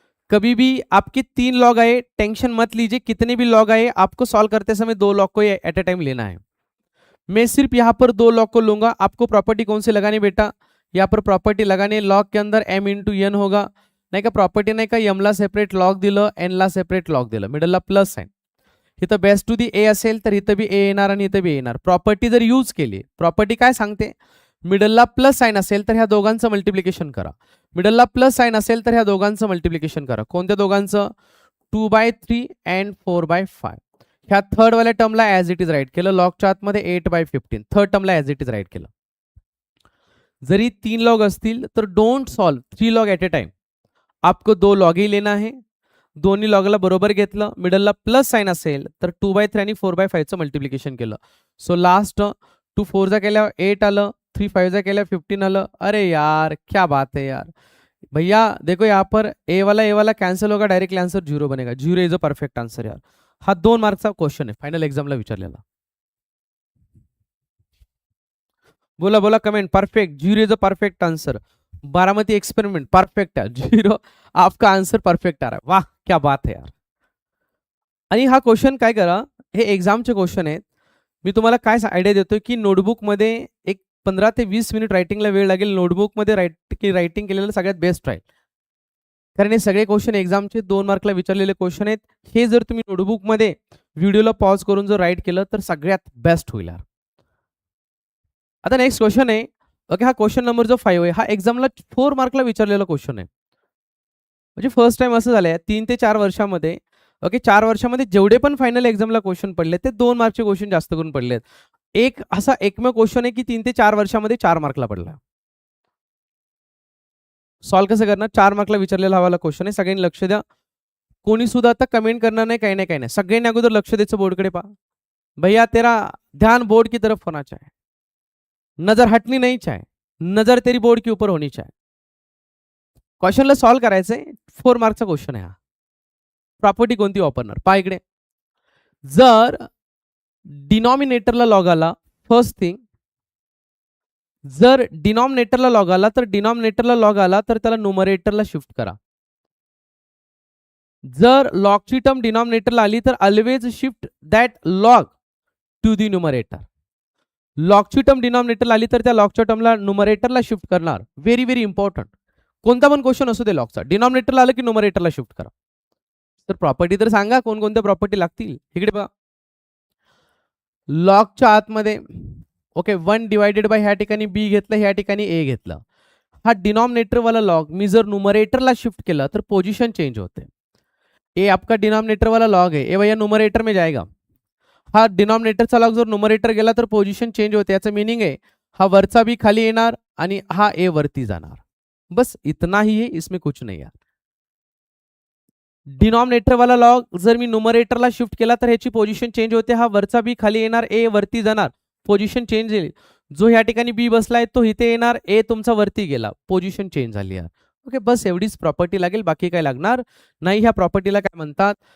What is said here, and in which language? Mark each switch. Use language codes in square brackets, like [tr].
[hi] कभी भी आपके 3 लॉग आए टेंशन मत लीजिए, कितने भी लॉग आए आपको सॉल्व करते समय 2 लॉग को एट अ टाइम लेना है. मैं सिर्फ यहाँ पर 2 लॉग को लूंगा. आपको प्रॉपर्टी कौन से लगानी बेटा, यहाँ पर प्रॉपर्टी लगाने. लॉग के अंदर m × n होगा [mr] नाही का. प्रॉपर्टी नाही का, m ला सेपरेट लॉग दिलं, n ला सेपरेट लॉग दिलं, मिडलला प्लस साइन. इथं बेस टू दी ए असेल तर इथं बी ए येणार आणि इथं बी येणार. प्रॉपर्टी जर यूज केली, प्रॉपर्टी काय सांगते, मिडलला प्लस साइन असेल तर ह्या दोघांचं मल्टिप्लिकेशन करा. मिडलला प्लस साइन असेल तर ह्या दोघांचं मल्टिप्लिकेशन करा. कोणत्या दोघांचं, 2/3 अँड 4/5. ह्या थर्ड वाल्या टर्मला ॲज इट इज राईट केलं. लॉगच्या आतमध्ये 8/15 third टर्मला as it is right केलं. जरी 3 लॉग असतील तर [en] Don't solve 3 log at a time. [hi] आपको 2 लॉग ही लेना है. [mr] दोन्ही लॉगला बरोबर घेतलं, मिडलला प्लस साइन असेल तर 2/3 आणि 4/5चं मल्टिप्लिकेशन केलं. सो लास्ट 2 4 जा केल्या 8 आलं, 3 5 जा केल्या 15 आलं. [hi] अरे यार क्या बात है यार. भैया देखो यहाँ पर ए वाला कैंसिल होगा, डायरेक्टली आंसर 0 बनेगा. [en] 0 is a perfect answer यार. [mr] हा 2 मार्कचा क्वेश्चन आहे, फायनल एक्झामला विचारलेला. बोला बोला comment. Perfect, [en] 0 is a perfect answer. [hi] Baramati experiment perfect है. 0 आपका आंसर परफेक्ट आ रहा है. वाह क्या बात है यार. [mr] आणि हा क्वेश्चन काय करा, हे एक्झामचे क्वेश्चन आहेत. मी तुम्हाला काय आयडिया देतोय की नोटबुकमध्ये एक 15 ते 20 मिनिट रायटिंगला वेळ लागेल. नोटबुकमध्ये रायटिंग केलेलं सगळ्यात बेस्ट राहील. कारण हे सगळे क्वेश्चन एक्झामचे 2 मार्कला विचारलेले क्वेश्चन आहेत. हे जर तुम्ही नोटबुकमध्ये व्हिडिओला पॉज करून जर राईट केलं तर सगळ्यात बेस्ट होईल यार. आता नेक्स्ट क्वेश्चन आहे. ओके, हा क्वेश्चन नंबर जो 5 आहे हा एक्झामला 4 मार्कला विचारलेला क्वेश्चन आहे. म्हणजे फर्स्ट टाइम असं झालंय 3 ते 4 वर्षामध्ये ओके 4 वर्षामध्ये जेवढे पण फायनल एक्झामला क्वेश्चन पडले ते 2 मार्कचे क्वेश्चन जास्त करून पडलेत. एक असा एकमेव क्वेश्चन आहे की 3 ते 4 वर्षामध्ये 4 मार्कला पडला. सॉल्व्ह कसं करणार? 4 मार्कला विचारलेला हवाला क्वेश्चन आहे. सगळ्यांनी लक्ष द्या. कोणी सुद्धा आता कमेंट करणार नाही, काही नाही, काही नाही. सगळ्यांनी अगोदर लक्ष द्यायचं बोर्डकडे पहा. [hi] भैया तेरा ध्यान बोर्ड की तरफ होना चाहिए. नजर हटनी नहीं चाहिए. नजर तेरी बोर्ड के ऊपर होनी चाहिए. [mr] क्वेश्चनला सॉल्व्ह करायचंय. 4 मार्कचा क्वेश्चन आहे हा. प्रॉपर्टी कोणती वापरणार? पहा इकडे. जर डिनॉमिनेटरला लॉग आला, फर्स्ट थिंग, जर डिनॉमिनेटरला लॉग आला तर डिनॉमिनेटरला लॉग आला तर त्याला न्यूमरेटरला शिफ्ट करा. जर लॉगची टर्म डिनॉमिनेटरला आली तर [en] Always shift that log to the numerator. [mr] लॉगची term डिनॉमिनेटरला आली तर त्या लॉगच्या टर्मला न्यूमरेटरला शिफ्ट करणार. Very very important. कोणता पण क्वेश्चन असू दे लॉगचा, डिनॉमिनेटरला आलं की न्यूमरेटरला शिफ्ट करा. तर प्रॉपर्टी तर सांगा कोणकोणत्या प्रॉपर्टी लागतील. इकडे बघा. लॉगच्या आतमध्ये ओके 1 डिवायडेड बाय ह्या ठिकाणी बी घेतलं, ह्या ठिकाणी ए घेतलं. हा डिनॉमिनेटर वाला लॉग मी जर न्यूमरेटरला शिफ्ट केला तर पोजीशन चेंज होते. [hi] ए आपका डिनॉमिनेटर वाला लॉग है, ए भैया न्यूमरेटर में जाएगा. [mr] हा डिनॉमिनेटरचा लॉग जर न्यूमरेटर गेला तर पोझिशन चेंज होते. याचं मीनिंग आहे हा वरचा बी खाली येणार आणि हा ए वरती जाणार. [hi] बस इतना ही है, इसमें कुछ नहीं यार. [mr] डिनॉमिनेटर वाला लॉग जर मी न्यूमरेटरला शिफ्ट केला तर ह्याची पोझिशन चेंज होते. हा वरचा बी खाली येणार, ए वरती जाणार, पोझिशन चेंज येईल. जो ह्या ठिकाणी बी बसलाय तो इथे येणार, ए तुमचा वरती गेला, पोझिशन चेंज झाली यार. ओके बस एवढीच प्रॉपर्टी लागेल, बाकी काय लागणार नाही. ह्या प्रॉपर्टीला काय म्हणतात?